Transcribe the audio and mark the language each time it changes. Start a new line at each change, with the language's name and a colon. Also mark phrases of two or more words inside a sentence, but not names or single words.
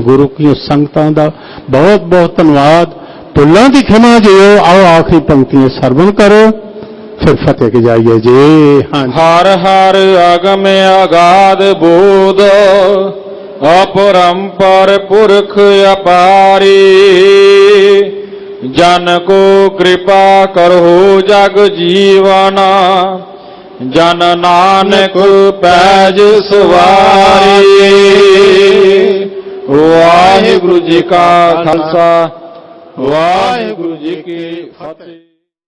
Punjabi: ਗੁਰੂ ਕੀ ਸੰਗਤਾਂ ਦਾ ਬਹੁਤ ਬਹੁਤ ਧੰਨਵਾਦ। ਭੁੱਲਾਂ ਦੀ ਖਿਮਾ ਜਿਓ। ਆਓ ਆਖਰੀ ਪੰਕਤੀਆਂ ਸਰਵਣ ਕਰੋ, ਫਿਰ ਫਤਿਹ ਕੇ ਜਾਈਏ ਜੀ। ਹਰ ਹਰ ਆਗਮ ਆਗਾਦ ਬੋਧ, ਅਪਰੰਪਰ ਪੁਰਖ ਅਪਾਰੀ। ਜਨ ਕੋ ਕ੍ਰਿਪਾ ਕਰਹੋ ਜਗ ਜੀਵਨਾ, ਜਨ ਨਾਨਕ ਪੈਜ ਸਵਾਰੀ। ਵਾਹਿਗੁਰੂ ਜੀ ਕਾ ਖਾਲਸਾ, ਵਾਹਿਗੁਰੂ ਜੀ ਕੀ ਫਤਿਹ।